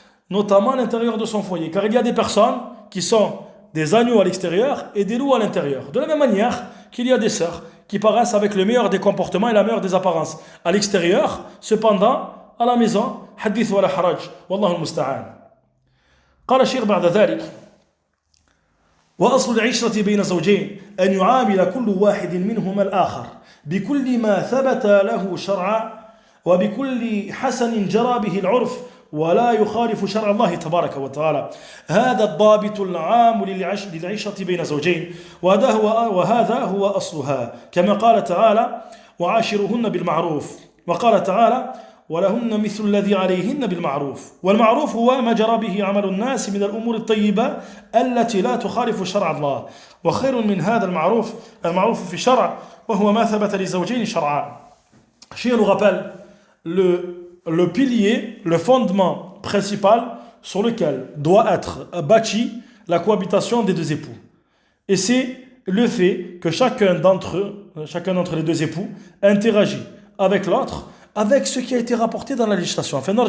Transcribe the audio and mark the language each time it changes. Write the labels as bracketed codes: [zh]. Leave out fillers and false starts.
[fr] Car il y a des personnes qui sont des agneaux à l'extérieur et des loups à l'intérieur. De la même manière qu'il y a des sœurs qui paraissent avec le meilleur des comportements et la meilleure des apparences à l'extérieur, cependant, à la maison, hadith wa la haraj, wallahu al-musta'an. [ar] قال الشيخ بعد ذلك وأصل العشرة بين زوجين أن يعامل كل واحد منهما الآخر بكل ما ثبت له شرعا وبكل حسن جرى به العرف ولا يخالف شرع الله تبارك وتعالى. هذا الضابط العام للعيشة بين زوجين وهذا هو أصلها كما قال تعالى وعاشروهن بالمعروف وقال تعالى ولهن مثل الذي عليهن بالمعروف والمعروف هو ما جرى به عمل الناس من الأمور الطيبة التي لا تخالف شرع الله وخير من هذا المعروف في الشرع وهو ما ثبت لزوجين شرعان. [fr] Cheikh nous rappelle le pilier, le fondement principal sur lequel doit être bâtie la cohabitation des deux époux. Et c'est le fait que chacun d'entre les deux époux interagit avec l'autre avec ce qui a été rapporté dans la législation.